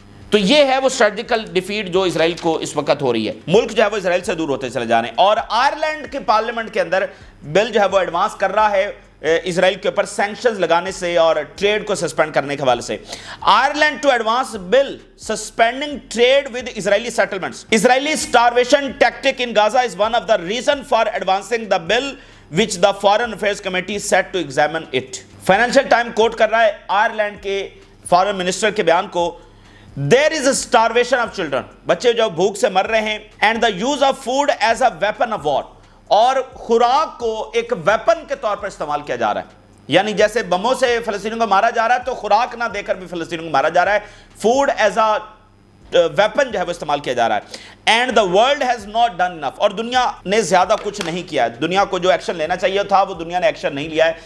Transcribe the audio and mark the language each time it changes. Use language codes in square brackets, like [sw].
[ur] تو یہ ہے وہ اسٹریٹجیکل ڈیفیٹ جو اسرائیل کو اس وقت ہو رہی ہے. ملک جو ہے وہ اسرائیل سے دور ہوتے چلے جا رہے ہیں. اور آئرلینڈ کے پارلیمنٹ کے اندر بل جو ہے وہ ایڈوانس کر رہا ہے اسرائیل کے اوپر سینکشنز لگانے سے اور ٹریڈ کو سسپینڈ کرنے کے حوالے سے. [en] Ireland to advance bill suspending trade with Israeli settlements. Israeli starvation tactic in Gaza is one of the reason for advancing the bill which the Foreign Affairs Committee set to examine it. [ur] Financial time کوٹ کر رہا ہے Ireland کے foreign minister کے بیان کو. [en] There is a starvation of children. [ur] بچے جو بھوک سے مر رہے ہیں. [en] And the use of food as a weapon of war. [ur] اور خوراک کو ایک ویپن کے طور پر استعمال کیا جا رہا ہے. یعنی جیسے بموں سے فلسطینیوں کو مارا جا رہا ہے تو خوراک نہ دے کر بھی فلسطینیوں کو مارا جا رہا ہے. [en] food as a weapon [ur] جو ہے وہ استعمال کیا جا رہا ہے. [en] And the world has not done enough. [ur] اور دنیا نے زیادہ کچھ نہیں کیا ہے. دنیا کو جو ایکشن لینا چاہیے تھا وہ دنیا نے ایکشن نہیں لیا ہے.